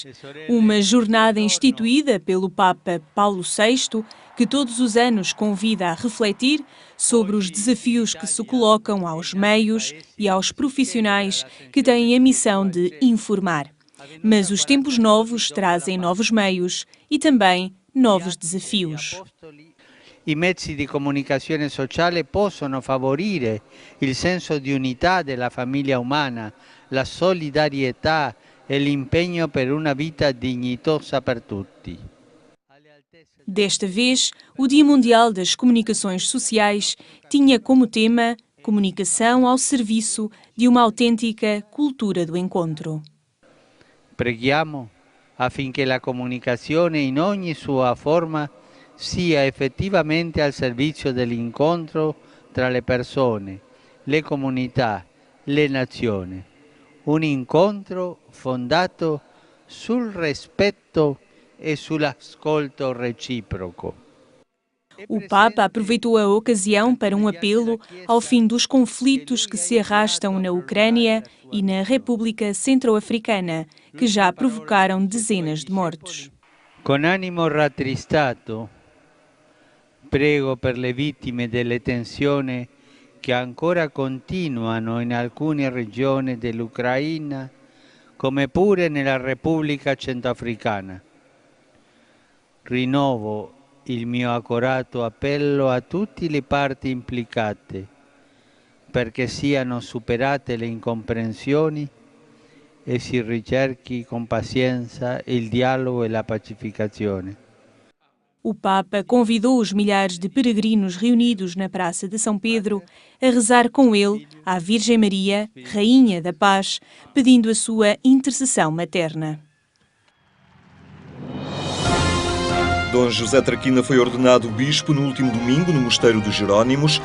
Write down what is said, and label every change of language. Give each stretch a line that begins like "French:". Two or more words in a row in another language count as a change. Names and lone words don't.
Portuguese: Uma jornada instituída pelo Papa Paulo VI, que todos os anos convida a refletir sobre os desafios que se colocam aos meios e aos profissionais que têm a missão de informar. Mas os tempos novos trazem novos meios e também novos desafios.
Italian: I mezzi di comunicazione sociale possono favorire il senso di unità della famiglia umana, la solidarietà e l'impegno per una vita dignitosa per tutti.
Portuguese: Desta vez, o Dia Mundial das Comunicações Sociais tinha como tema comunicação ao serviço de uma autêntica cultura do encontro.
Italian: Preghiamo affinché la comunicazione in ogni sua forma sia effettivamente al servizio dell'incontro tra le persone, le comunità, le nazioni. Un incontro fondato sul rispetto e sull'ascolto reciproco.
Portuguese: O Papa aproveitou a ocasião para um apelo ao fim dos conflitos que se arrastam na Ucrânia e na República Centro-Africana, que já provocaram dezenas de mortos.
Italian: Con animo rattristato, prego per le vittime delle tensioni che ancora continuano in alcune regioni dell'Ucraina, come pure nella Repubblica Centroafricana. Rinnovo il mio accorato appello a tutte le parti implicate perché siano superate le incomprensioni e si ricerchi con pazienza il dialogo e la pacificazione.
Portuguese: O Papa convidou os milhares de peregrinos reunidos na Praça de São Pedro a rezar com ele à Virgem Maria, Rainha da Paz, pedindo a sua intercessão materna. Dom José Traquina foi ordenado bispo no último domingo no Mosteiro dos Jerónimos.